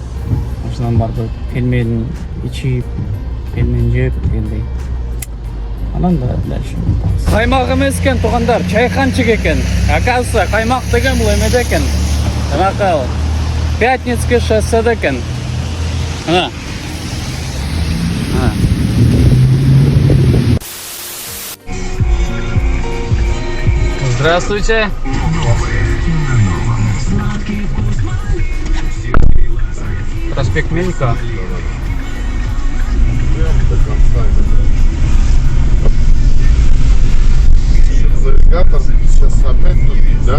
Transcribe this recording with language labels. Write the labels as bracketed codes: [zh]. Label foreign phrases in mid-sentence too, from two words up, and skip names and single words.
[ky] Ошондон барып пельмен ичип, пельмен жеп дегендей. Анан да дальше. Каймак эмес экен, туугандар, чайханчык экен. Оказывается, каймак деген бул эмеде экен. Жанакы Пятницкий шосседе экен. Ана. [ru] Здравствуйте. Проспект Мельника. Навигатор сейчас опять тупит, да?